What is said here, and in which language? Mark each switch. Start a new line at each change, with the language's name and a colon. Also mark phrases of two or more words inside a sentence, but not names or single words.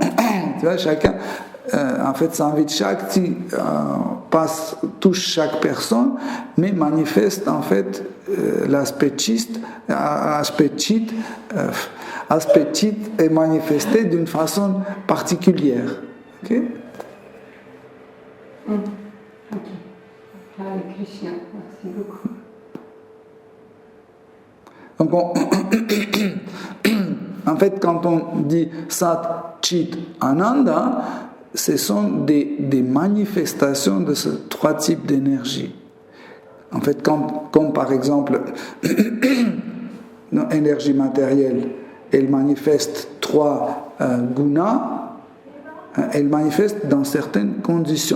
French: Tu vois, chacun... en fait,
Sanskrit: संवित् शक्ति
French: touche chaque personne, mais manifeste en fait l'aspect chit est manifesté d'une façon particulière. Ok? Ok. Hare Krishna, merci beaucoup. Donc en fait, quand on dit
Sanskrit: सत्, चित्, आनन्द,
French: ce sont des manifestations de ces trois types d'énergie. En fait, comme par exemple, l'énergie matérielle, elle manifeste trois gunas, elles manifestent dans certaines conditions.